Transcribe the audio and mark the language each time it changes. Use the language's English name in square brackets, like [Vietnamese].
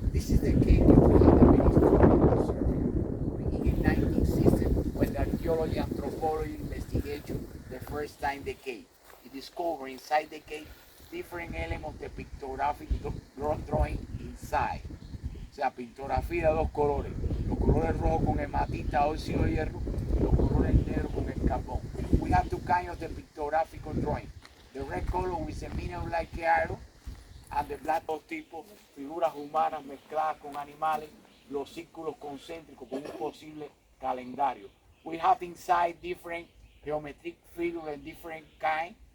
[English] is the cave that we have the historical survey. In 1960, when the archaeology anthropology investigation the first time the cave. It discovered inside the cave different elements of the pictographic drawing inside. [Spanish] O sea, pictografía de dos colores. Los colores rojos con hematita, óxido de hierro, y los colores negros con el carbón. [English] We have two kinds of the pictographical drawing. The red color with a mineral like iron, and the black [Spanish] dos tipos, figuras humanas mezcladas con animales, los círculos concéntricos con un posible calendario. [English] We have inside different geometric figures and different kind.